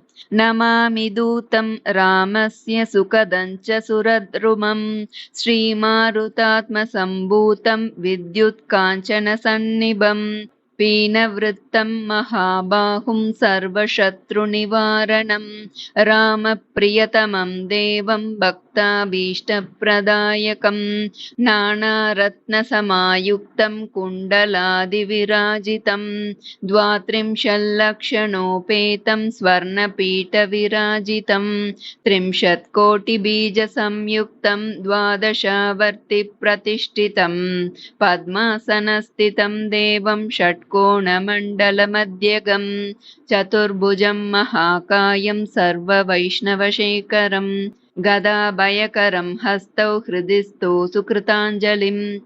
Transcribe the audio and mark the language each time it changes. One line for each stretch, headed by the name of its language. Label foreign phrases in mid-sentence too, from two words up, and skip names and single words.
Sanskrit: नमामि दूतं रामस्य सुखदञ्च सुरद्रुमम् श्रीमारुतात्म सम्भूतं विद्युत् काञ्चन सन्निभम् पीनवृत्तं महाबाहुं सर्वशत्रु निवारणम् रामप्रियतमं देवं भक्ताभीष्टप्रदायकम् नानारत्न समायुक्तं कुण्डलादिविराजितम् द्वात्रिंशल्लक्षणोपेतं स्वर्णपीठविराजितं त्रिंशत्कोटिबीजसंयुक्तं द्वादशावर्तिप्रतिष्ठितं पद्मासनस्थितं देवं षट्कोणमण्डलमध्यगं चतुर्भुजं महाकायं सर्ववैष्णवशेखरं गदाभयकरं हस्तौ हृदि स्तो सुकृताञ्जलिं